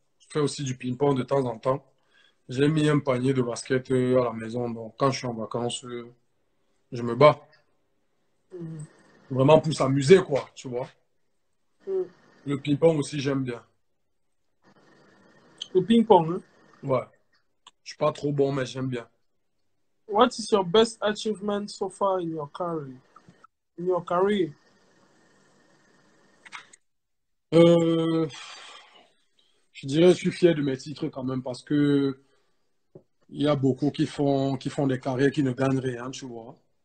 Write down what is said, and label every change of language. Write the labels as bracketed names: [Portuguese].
[French] Je fais aussi du ping-pong de temps en temps. J'ai mis un panier de basket à la maison, donc quand je suis en vacances, je me bats. Mm. Vraiment pour s'amuser, quoi, tu vois. Mm. Le ping-pong aussi, j'aime bien. Le ping-pong, hein? Ouais. Je suis pas trop bon, mais j'aime bien. [English] What is your best achievement so far in your career? In your career? [French] Euh, je dirais, je suis fier de mes titres quand même parce que il y a beaucoup qui font des carrières qui ne gagnent rien, tu vois.